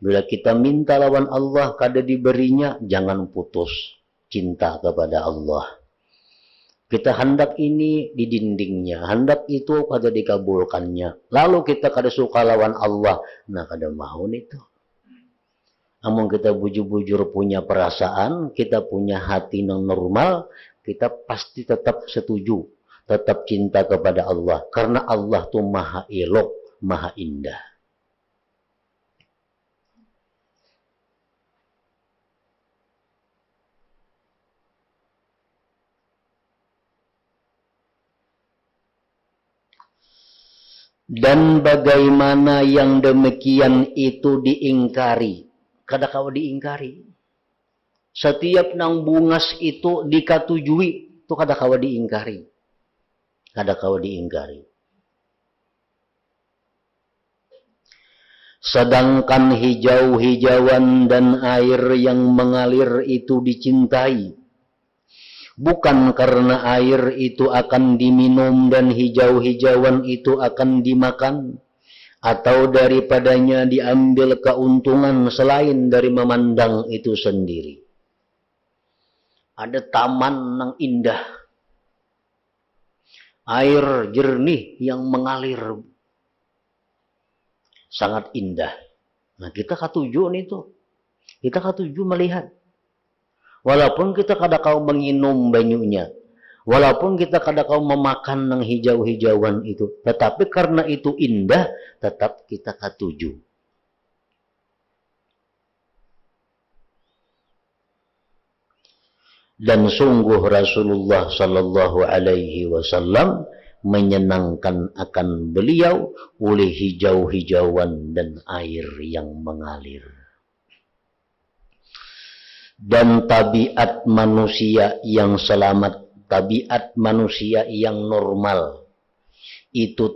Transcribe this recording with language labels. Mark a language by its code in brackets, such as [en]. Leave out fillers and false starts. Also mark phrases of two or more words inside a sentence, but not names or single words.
[bjn] Bila kita minta lawan Allah kada diberinya, jangan putus cinta kepada Allah. Kita hendak ini di dindingnya, hendak itu kada dikabulkannya. Lalu kita kada suka lawan Allah, nah kada mau itu. Namun kita bujur-bujur punya perasaan, kita punya hati yang normal, kita pasti tetap setuju, tetap cinta kepada Allah. [id] Karena Allah tuh maha elok, maha indah. Dan bagaimana yang demikian itu diingkari. [bjn] Kada kau diingkari. Setiap nang bungas itu dikatujui, itu kada kau diingkari. Kada kau diingkari. [id] Sedangkan hijau-hijauan dan air yang mengalir itu dicintai. Bukan karena air itu akan diminum dan hijau-hijauan itu akan dimakan, atau daripadanya diambil keuntungan selain dari memandang itu sendiri. Ada taman yang indah, air jernih yang mengalir, sangat indah. [bjn] Nah kita katuju itu, kita katuju melihat. Walaupun kita kada kau menginum banyunya, walaupun kita kada kau memakan ng hijau-hijauan itu, tetapi karena itu indah, tetap kita katuju. [id] Dan sungguh Rasulullah [ar] صلى الله عليه وسلم [id] menyenangkan akan beliau oleh hijau-hijauan dan air yang mengalir. Dan tabiat manusia yang selamat, tabiat manusia yang normal, itu